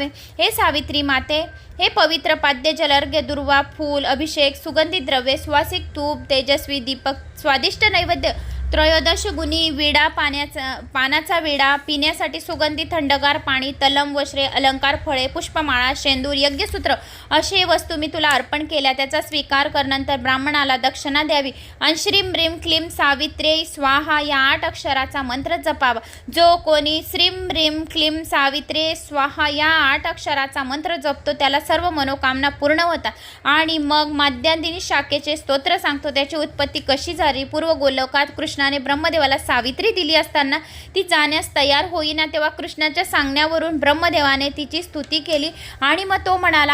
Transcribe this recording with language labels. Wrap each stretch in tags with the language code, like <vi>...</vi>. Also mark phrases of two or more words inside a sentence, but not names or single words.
<mr>हे सावित्री माते, हे पवित्र पाद्य, जलर्घ्य, दुर्वा, फूल, अभिषेक, सुगंधी द्रव्ये, सुवासिक तूप, तेजस्वी दीपक, स्वादिष्ट नैवेद्य, त्रयोदश गुणी विडा, पानाचा विडा, पिण्यासाठी सुगंधी थंडगार पाणी, तलम, वस्त्रे, अलंकार, फळे, पुष्पमाळा, शेंदूर, यज्ञसूत्र अशी वस्तू मी तुला अर्पण केल्या. त्याचा स्वीकार कर. नंतर ब्राह्मणाला दक्षिणा द्यावी. आणि</mr> <sa>श्रीम ह्रीम क्लीम सावित्रे स्वाहा</sa> <mr>या 8 अक्षराचा मंत्र जपावा. जो कोणी</mr> <sa>श्रीम ह्रीम क्लीम सावित्रे स्वाहा</sa> <mr>या 8 अक्षराचा मंत्र जपतो त्याला सर्व मनोकामना पूर्ण होतात. आणि मग माध्यादिनी शाखेचे स्तोत्र सांगतो. त्याची उत्पत्ती कशी झाली. पूर्व गोलोकात कृष्णाने ब्रह्मदेवाला सावित्री दिली असताना ती जाण्यास तयार होईना, तेव्हा कृष्णाच्या सांगण्यावरून ब्रह्मदेवाने तिची स्तुती केली आणि मग तो म्हणाला.</mr>